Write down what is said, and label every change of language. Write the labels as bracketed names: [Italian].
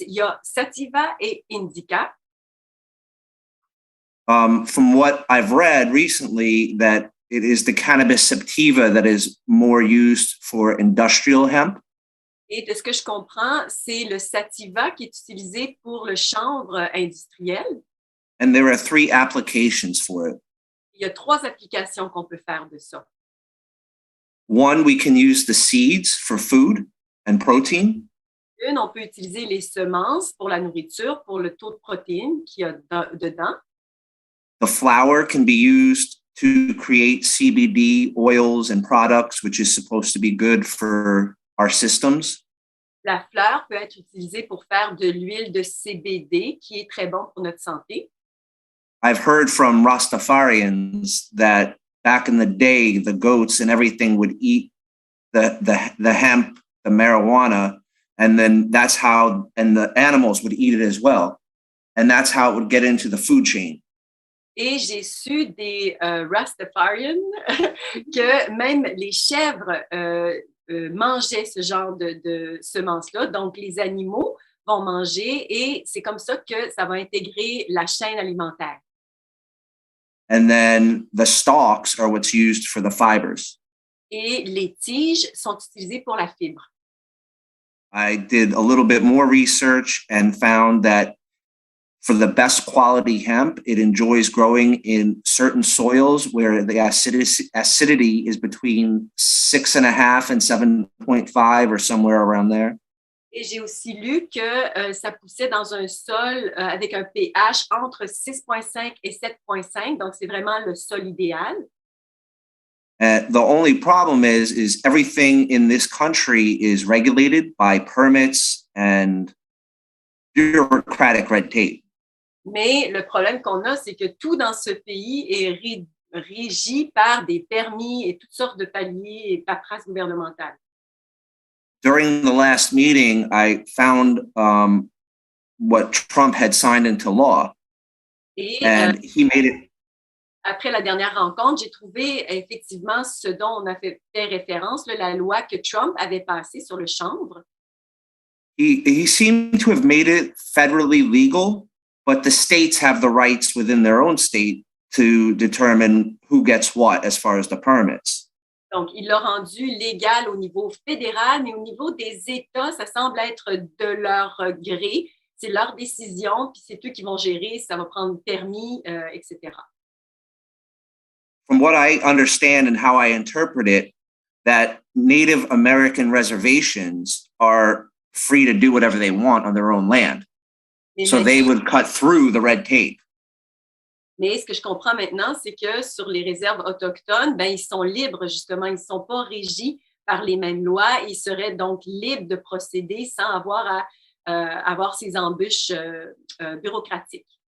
[French] Il y a sativa et indica. [English] From what I've read recently, that it is the cannabis sativa that is more used for industrial hemp. [French] Et de ce que je comprends, c'est le sativa qui est utilisé pour le chanvre industriel. [English] And there are 3 applications for it. [French] Il y a 3 applications qu'on peut faire de ça. [English] One, we can use the seeds for food and protein. [French] Une, on peut utiliser les semences pour la nourriture, pour le taux de protéines qu'il y a dedans. [English] The flower can be used to create CBD oils and products, which is supposed to be good for our systems. [French] La fleur peut être utilisée pour faire de l'huile de CBD qui est très bon pour notre santé. [English] I've heard from Rastafarians that back in the day, the goats and everything would eat the hemp, the marijuana, and then that's how, and the animals would eat it as well. And that's how it would get into the food chain. [French] Et j'ai su des Rastafarians que même les chèvres mangeaient ce genre de semences-là. Donc, les animaux vont manger et c'est comme ça que ça va intégrer la chaîne alimentaire. [English] And then the stalks are what's used for the fibers. [French] Et les tiges sont utilisées pour la fibre. [English] I did a little bit more research and found that for the best quality hemp, it enjoys growing in certain soils where the acidity is between 6.5 and 7.5 or somewhere around there. [French] Et j'ai aussi lu que ça poussait dans un sol avec un pH entre 6,5 et 7,5. Donc, c'est vraiment le sol idéal. [English] The only problem is everything in this country is regulated by permits and bureaucratic red tape. [French] Mais le problème qu'on a, c'est que tout dans ce pays est régi par des permis et toutes sortes de paliers et paperasses gouvernementales. [English] During the last meeting, I found what Trump had signed into law, [French] Et [English] and he made it. [French] après la dernière rencontre, j'ai trouvé effectivement ce dont on a fait référence, la loi que Trump avait passée sur le chanvre. [English] He seemed to have made it federally legal, but the states have the rights within their own state to determine who gets what as far as the permits. [French] Donc, il l'a rendu légal au niveau fédéral, mais au niveau des États, ça semble être de leur gré. C'est leur décision, puis c'est eux qui vont gérer, ça va prendre permis, etc. [English] From what I understand and how I interpret it, that Native American reservations are free to do whatever they want on their own land. So they would cut through the red tape. [French] Mais ce que je comprends maintenant, c'est que sur les réserves autochtones, ben, ils sont libres, justement. Ils ne sont pas régis par les mêmes lois. Ils seraient donc libres de procéder sans avoir avoir ces embûches bureaucratiques.